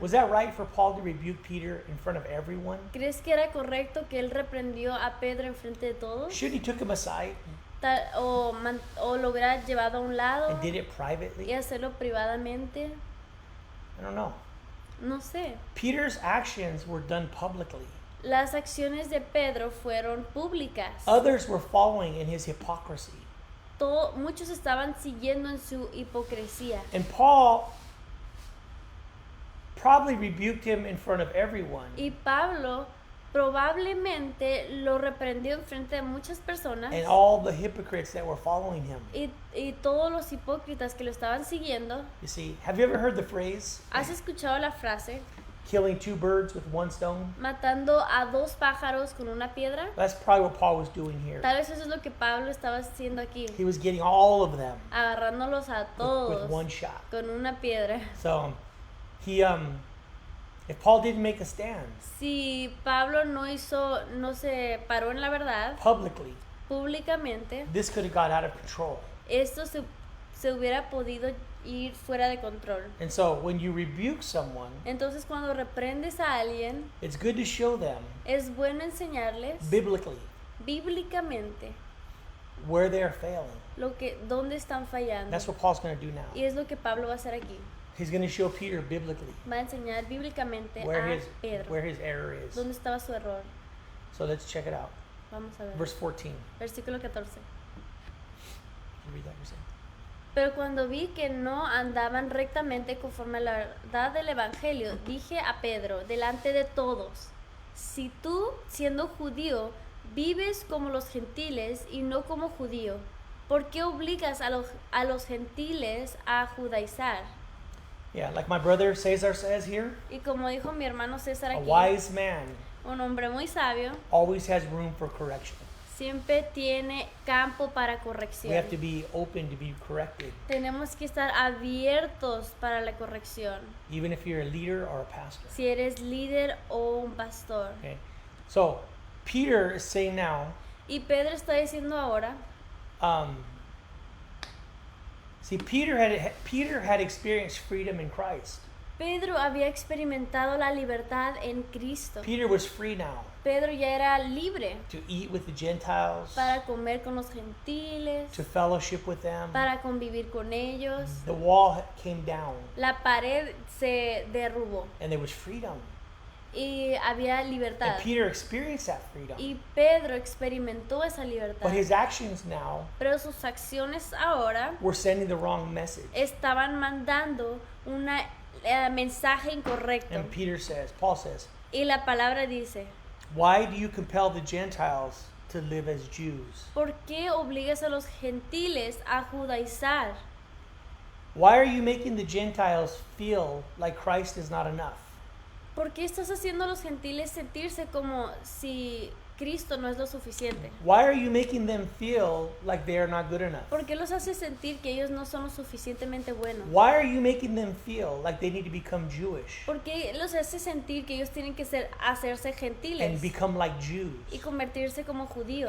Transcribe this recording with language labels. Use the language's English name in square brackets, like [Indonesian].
[English] Was that right for Paul to rebuke Peter in front of everyone? [Spanish] ¿Crees que era correcto que él reprendió a Pedro enfrente de todos? [English] Should he took him aside [Spanish] o lo hubiera llevado a un lado [English] and did it [Spanish] y [English] privately? [Spanish] hacerlo privadamente. [English] I don't know. [Spanish] No sé. [English] Peter's actions were done publicly. [Spanish] Las acciones de Pedro fueron públicas. [English] Others were following in his hypocrisy. [Spanish] Muchos estaban siguiendo en su hipocresía. [English] And Paul probably rebuked him in front of everyone. [Spanish] Y Pablo probablemente lo reprendió en frente de muchas personas [English] And all the hypocrites that were following him. [Spanish] y todos los hipócritas que lo estaban siguiendo. [English] You see, have you ever heard the phrase, [Spanish] ¿Has escuchado la frase? [English] killing two birds with one stone? [Spanish] Matando a dos pájaros con una piedra. [English] That's probably what Paul was doing here. [Spanish] Tal vez eso es lo que Pablo estaba haciendo aquí. [English] He was getting all of them [Spanish] Agarrándolos a [English] with [Spanish] todos [English] one shot. [Spanish] con una piedra. [English] So, if Paul didn't make a stand [Spanish] Si Pablo no se paró en la verdad [English] publicly, [Spanish] públicamente, [English] this could have got out of control. [Spanish] esto se hubiera podido ir fuera de control. [English] And so, when you rebuke someone, [Spanish] Entonces cuando reprendes a alguien, [English] it's good to show them [Spanish] es bueno enseñarles [English] biblically [Spanish] bíblicamente [English] where they're failing. [Spanish] dónde están fallando. [English] That's what Paul's going to do now. [Spanish] Y es lo que Pablo va a hacer aquí. [English] He's going to show Peter biblically [Spanish] Va a enseñar bíblicamente [English] where [Spanish] a Pedro [English] where his error is. [Spanish] dónde estaba su error. [English] So let's check it out. [Spanish] Vamos a ver. [English] Verse 14. [Spanish] Versículo 14. [English] You read that yourself. [Spanish] Pero cuando vi que no andaban rectamente conforme a la verdad del Evangelio, dije a Pedro, delante de todos, si tú, siendo judío, vives como los gentiles y no como judío, ¿por qué obligas a los gentiles a judaizar? [English] Yeah, like my brother Cesar says here, [Spanish] Y como dijo mi hermano César [English] a [Spanish] aquí, [English] wise man [Spanish] un hombre muy sabio [English] always has room for correction. [Spanish] siempre tiene campo para [English] We [Spanish] corrección. [English] have to be open to be corrected, [Spanish] Tenemos que estar abiertos para la corrección, [English] even if you're a leader or a pastor. [Spanish] si eres líder o un pastor. [English] Okay, so Peter is saying now, [Spanish] Y Pedro está diciendo ahora, [English] see, Peter had experienced freedom in Christ. [Spanish] Pedro había experimentado la libertad en Cristo. [English] Peter was free now [Spanish] Pedro ya era libre [English] to eat with the Gentiles, [Spanish] para comer con los gentiles, [English] to fellowship with them. [Spanish] para convivir con ellos. [English] The wall came down, [Spanish] La pared se derrubó [English] and there was freedom. [Spanish] y había [English] And [Spanish] libertad. [English] Peter experienced that freedom. [Spanish] Y Pedro experimentó esa libertad. [English] But his actions now [Spanish] Pero sus acciones ahora [English] were sending the wrong message. [Spanish] estaban mandando un mensaje incorrecto. [English] And Paul says, [Spanish] Y la palabra dice, [English] why do you compel the Gentiles to live as Jews? [Spanish] ¿por qué obligas a los gentiles a judaizar? [English] Why are you making the Gentiles feel like Christ is not enough? [Spanish] ¿Por qué estás haciendo a los gentiles sentirse como si Cristo no es lo suficiente? [English] Why are you making them feel like they are not good enough? [Spanish] ¿Por qué los haces sentir que ellos no son lo suficientemente buenos? [English] Why are you making them feel like they need to become Jewish [Spanish] ¿Por qué los haces sentir que ellos tienen que hacerse [English] and [Spanish] gentiles [English] become like Jews [Spanish] y convertirse como judíos